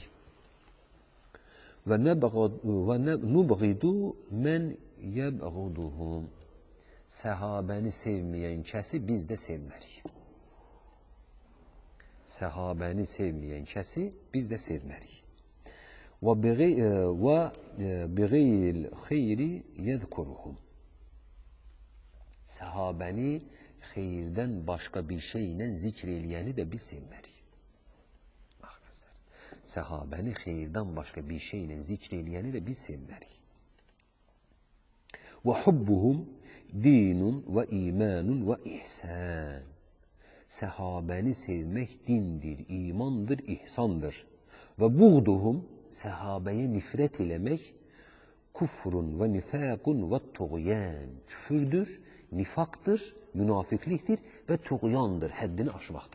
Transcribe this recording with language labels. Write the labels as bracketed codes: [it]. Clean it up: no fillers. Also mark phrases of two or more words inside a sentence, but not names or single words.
[ar] ونبغض من يبغضهم. [az] Səhabəni sevməyən kəsi biz də sevmərik. Səhabəni sevməyən kəsi biz də sevmərik. [ar] وَبِغَيْرِ الْخَيْرِ يَذْكُرُهُمْ [az] Səhabəni xeyirdən başqa bir şeylə zikr eləyəni də biz sevmərik. Səhabəni xeyirdən başqa bir şeylə zikr eləyəni də biz sevmərik. [ar] وَحُبُّهُمْ دِينٌ وَإِيمَانٌ وَإِحْسَانٌ [az] Səhabəni sevmək dindir, imandır, ihsandır. [ar] وبغضهم [az] səhabəyə nifrət eləmək [ar] كفر ونفاق وطغيان [az] küfürdür, nifaqdır, münafiqlikdir və tuğyandır, həddini aşmaqdır.